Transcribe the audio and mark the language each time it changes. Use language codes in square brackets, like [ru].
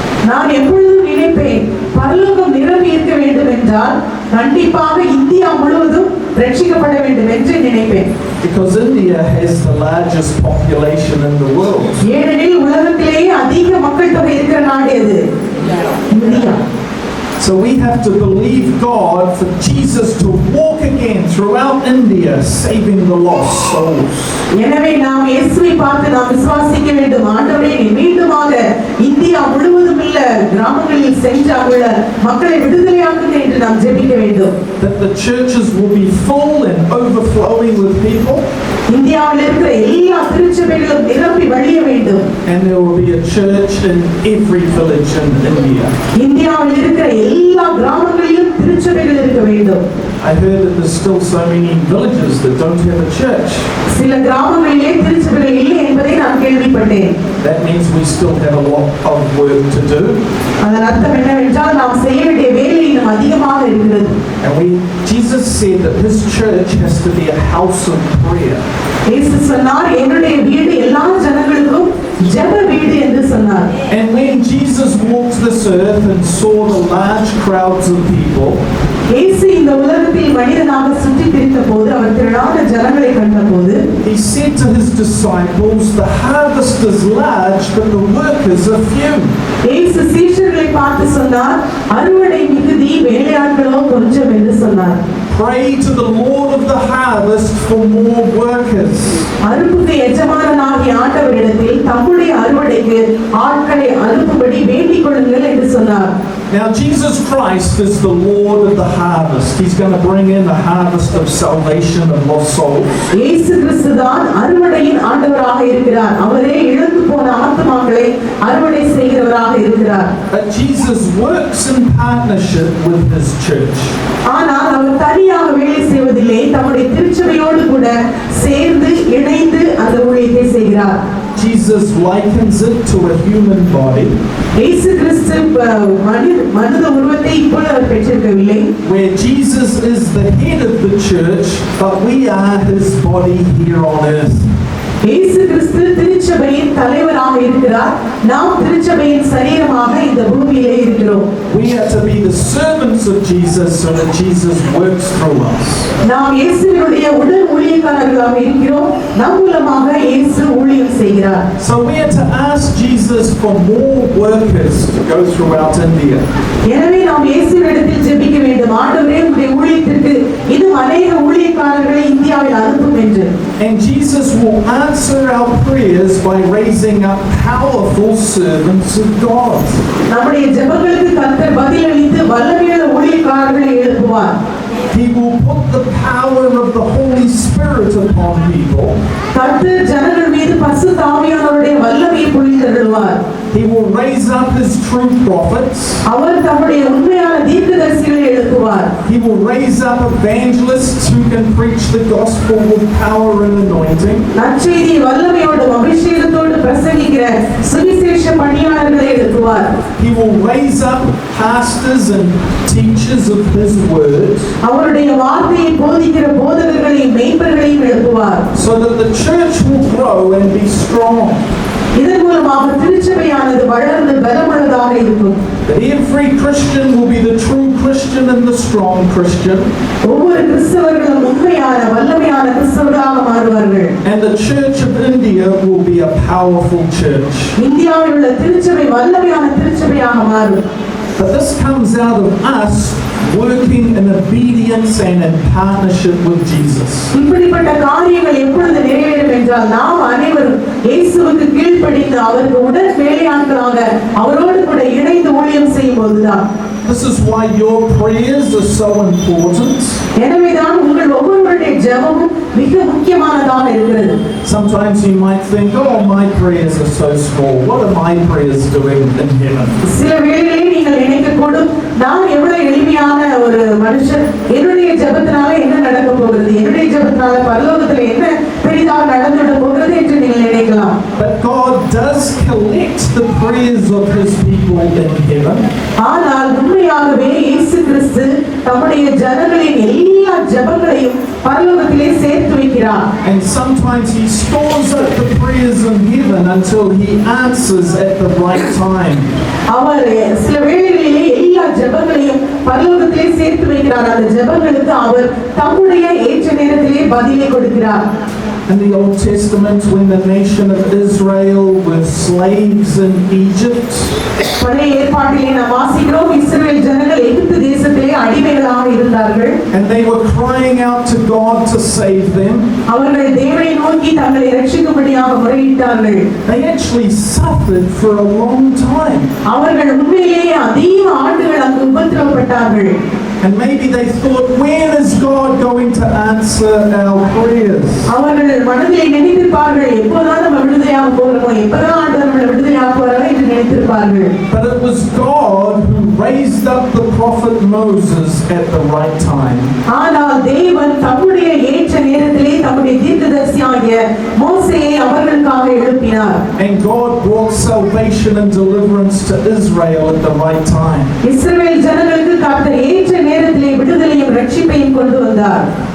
[ta] நான் எப்பொழுதும் நினைப்பேன், பரலோகம் நிரம்பி இருக்க வேண்டும் என்றால் கண்டிப்பாக இந்தியா முழுவதும் ரட்சிக்கப்பட வேண்டும் என்று நினைப்பேன். [en] Because India has the largest population in the world. [ta] ஏனெனில் உலகத்திலேயே அதிக மக்கள் தொகை இருக்கிற நாடு எது? India. [en] So we have to believe God for Jesus to walk again throughout India, saving the lost souls. [ta] எனவே நாம் இயேசுவை பார்த்து நாம் விசுவாசிக்க வேண்டும். ஆண்டவரே, நீ மீண்டுமாக இந்தியா முழுவதும் உள்ள கிராமங்களில் சென்று அங்குள்ள மக்களை விடுதலையாக்குங்க என்று நாம் ஜெபிக்க வேண்டும். [en] That the churches will be full and overflowing with people. [ta] இந்தியாவில் இருக்கிற எல்லா திருச்சபைகளும் நிரம்பி வழிய வேண்டும். [en] And there will be a church in every village in India. [ta] இந்தியாவில் இருக்கிற எல்லா கிராமங்களிலும் திருச்சபைகள் இருக்க வேண்டும். [en] I heard that there's still so many villages that don't have a church. [ta] சில கிராமங்களிலே திருச்சபைகள் இல்லை என்பதை நான் கேள்விப்பட்டேன். [en] That means we still have a lot of work to do. [ta] அதன் அர்த்தம் என்னவென்றால் நாம் செய்ய வேண்டிய வேலை இன்னும் அதிகமாக இருக்கிறது. [en] And Jesus said that his church has to be a house of prayer. [ta] இயேசு சொன்னார், என்னுடைய வீடு எல்லா ஜனங்களுக்கும் ஜெப வீடு என்று சொன்னார். [en] And when Jesus walked this earth and saw the large crowds of people, [ta] இயேசு இந்த உலகத்தில் மனிதனாக சுற்றி திரிந்த போது அவர் திரளான ஜனங்களை கண்டபோது [en] he said to his disciples, the harvest is large but the workers are few. [ta] இயேசு சீஷர்களை பார்த்து சொன்னார், அறுவடை மிகுதி வேலையாட்களோ கொஞ்சம் என்று சொன்னார். [en] Pray to the Lord of the harvest for more workers. [ta] அறுப்புக்கு எஜமானனாகிய ஆண்டவரிடத்தில் தம்முடைய அறுவடைக்கு ஆட்களை அனுப்பும்படி வேண்டிக் கொள்ளுங்கள் என்று சொன்னார். [en] Now Jesus Christ is the Lord of the harvest. He's going to bring in the harvest of salvation of lost souls. [ta] இயேசு கிறிஸ்து தான் அறுவடையின் ஆண்டவராக இருக்கிறார். அவரே இழந்து போன ஆத்துமாக்களை அறுவடை செய்கிறவராக இருக்கிறார். [en] But Jesus works in partnership with his church. [ta] ஆனால் அவர் தனியாக வேலை செய்வதில்லை, தம்முடைய திருச்சபையோடு கூட சேர்ந்து இணைந்து அந்த ஊழியத்தை செய்கிறார். [en] Jesus likens it to a human body. [ta] இயேசு கிறிஸ்து மனித உருவத்தை இப்பொழுது அவர் பெற்றிருக்கவில்லை. [en] Where Jesus is the head of the church, but we are his body here on earth. [ta] இயேசு கிறிஸ்து திருச்சபையின் தலைவராக இருக்கிறார். நாம் திருச்சபையின் சரீரமாக இந்த பூமியிலே இருக்கிறோம். [en] We are to be the servants of Jesus so that Jesus works through us. [ta] நாம் இயேசுவினுடைய உடல் ஊழியக்காரர்களாக இருக்கிறோம். நம் மூலமாக இயேசு ஊழியம் செய்கிறார். [en] So we are to ask Jesus for more workers to go throughout India. [ta] எனவே நாம் இயேசுவிடத்தில் ஜெபிக்க வேண்டும். ஆண்டவரே, உம்முடைய ஊழியத்திற்கு இன்னும் அநேக ஊழியக்காரர்களை இந்தியாவில் அனுப்பும் என்று. [en] And Jesus will answer our prayers by raising up powerful servants of God. [ta] நம்முடைய ஜெபங்களுக்கு கர்த்தர் பதிலளித்து வல்லமையுள்ள ஊழியக்காரர்களை எழுப்புவார். [en] He will put the power of the Holy Spirit upon people. [ta] கர்த்தர் ஜனங்கள் மீது பரிசுத்த ஆவியானவருடைய வல்லமையை பொழிந்தருளுவார். [en] He will raise up his true prophets. [ta] அவர் தம்முடைய உண்மையான தீர்க்கதரிசிகளை எழுப்புவார். [en] He will raise up evangelists who can preach the gospel with power and anointing. [ta] நற்செய்தியை வல்லமையோடும் அபிஷேகத்தோடு பிரசங்கிக்கிற சுவிசேஷ பணியாளர்களை எழுப்புவார். [en] He will raise up pastors and teachers of his word. [ta] அவருடைய வார்த்தையை போதிக்கிற போதகர்களையும் மேய்ப்பர்களையும் எழுப்புவார். [en] So that the church will grow and be strong. [ta] இதன் மூலமாக திருச்சபையானது வளர்ந்து பலமுள்ளதாக இருக்கும். [en] That every Christian will be the true Christian and the strong Christian. [ta] ஒவ்வொரு கிறிஸ்தவர்களும் உண்மையான வல்லமையான கிறிஸ்தவர்களாக மாறுவார்கள். [en] And the Church of India will be a powerful church. [ta] இந்தியாவில் உள்ள திருச்சபை வல்லமையான திருச்சபையாக மாறும். [en] But this comes out of us working in obedience and in partnership with Jesus. [ta] இப்படிப்பட்ட காரியங்கள் எப்பொழுது நிறைவேறும் என்றால் நாம் அனைவரும் இயேசுவுக்கு கீழ்ப்படிந்து அவருக்கு உடன் வேலையாட்களாக அவரோடு கூட இணைந்து ஊழியம் செய்யும் போதுதான். [en] This is why your prayers are so important. [ta] எனவேதான் உங்கள் ஒவ்வொருவருடைய ஜெபமும் மிக முக்கியமானதாக இருக்கிறது. [en] Sometimes you might think, oh, my prayers are so small. What are my prayers doing in heaven? [ta] சில வேளைகளில் நீங்கள் நினைக்கக்கூடும், நான் எவ்வளவு எளிமையான ஒரு மனுஷன், என்னுடைய ஜெபத்தினால என்ன நடக்க போகிறது, என்னுடைய ஜெபத்தினால பரலோகத்தில் என்ன பெரிதாக நடந்துவிட போகிறது என்று நீங்கள் நினைக்கலாம். [en] But God does collect the prayers of His people in heaven. [ta] ஆனால் உண்மையாகவே இயேசு கிறிஸ்து தம்முடைய ஜனங்களின் எல்லா ஜெபங்களையும் பரலோகத்திலே சேர்த்து வைக்கிறார். [en] And sometimes He stores up the prayers in heaven until He answers at the right time. [ta] அவர் சில வேளைகளிலே எல்லா ஜெபங்களையும் பரலோகத்திலே சேர்த்து வைக்கிறார். அந்த ஜெபங்களுக்கு அவர் தம்முடைய ஏற்ற நேரத்திலே பதிலை கொடுக்கிறார். [en] In the Old Testament, when the nation of Israel were slaves in Egypt, [ta] பழைய ஏற்பாட்டிலே நாம் வாசிக்கிறோம், இஸ்ரவேல் ஜனங்கள் எகிப்து தேசத்திலே அடிமைகளாக இருந்தார்கள். [en] and they were crying out to God to save them. [ta] அவர்கள் தேவனை நோக்கி தங்களை ரட்சிக்கும்படியாக முறையிட்டார்கள். [en] They actually suffered for a long time. [ta] அவர்கள் உண்மையிலேயே அதிக ஆண்டுகள் அங்கு உபத்திரவப்பட்டார்கள். [en] And maybe they thought, when is God going to answer our prayers? [ta] அவர்கள் மனதிலே நினைத்திருப்பார்கள், எப்போதான் நம்ம விடுதலையாக போகிறோமோ, எப்போதான் ஆண்டவர் நம்மளை விடுதலையாக போறாரோ என்று நினைத்திருப்பார்கள். [en] But it was God who raised up the prophet Moses at the right time. [ta] ஆனால் தேவன் தம்முடைய ஏற்ற நேரத்திலே தம்முடைய தீர்க்கதரிசியாகிய மோசேயை அவர்களுக்காக எழுப்பினார். [en] And God brought salvation and deliverance to Israel at the right time. [ta] இஸ்ரவேல் ஜனங்களுக்கு கர்த்தர் ஏற்ற நேரத்திலே விடுதலையும் ரட்சிப்பையும் கொண்டு வந்தார்.